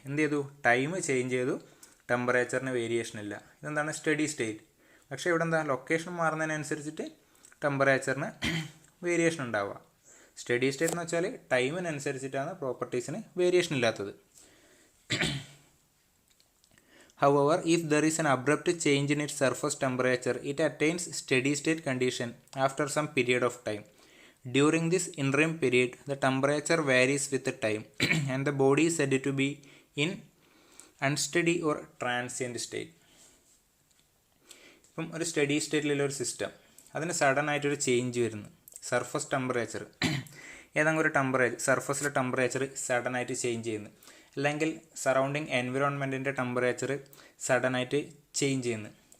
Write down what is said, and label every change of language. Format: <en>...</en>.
<ml>എന്ത് ചെയ്തു, time change ചെയ്തു, ടെമ്പറേച്ചറിന് വേരിയേഷൻ ഇല്ല. ഇതെന്താണ് സ്റ്റഡി സ്റ്റേറ്റ്. പക്ഷേ ഇവിടെ എന്താ, ലൊക്കേഷൻ മാറുന്നതിനനുസരിച്ചിട്ട് ടെമ്പറേച്ചറിന് വേരിയേഷൻ ഉണ്ടാവുക. സ്റ്റഡി സ്റ്റേറ്റ് എന്ന് വെച്ചാൽ ടൈമിനനുസരിച്ചിട്ടാണ് പ്രോപ്പർട്ടീസിന് വേരിയേഷൻ ഇല്ലാത്തത്.</ml> <en>However, if there is an abrupt change in its surface temperature, it attains steady state condition after some period of time. During this interim period, the temperature varies with the time and the body is said to be in unsteady or transient state.</en> <ml>ഇപ്പം ഒരു study സ്റ്റേറ്റിലുള്ള ഒരു system, അതിന് sudden ആയിട്ടൊരു change വരുന്നു. Surface temperature, ഏതെങ്കിലും ഒരു സർഫസിലെ temperature sudden ആയിട്ട് change ചെയ്യുന്നു, അല്ലെങ്കിൽ സറൗണ്ടിങ് എൻവിറോൺമെൻറ്റിൻ്റെ ടെമ്പറേച്ചർ സഡനായിട്ട് ചേഞ്ച് ചെയ്യുന്നു.</ml>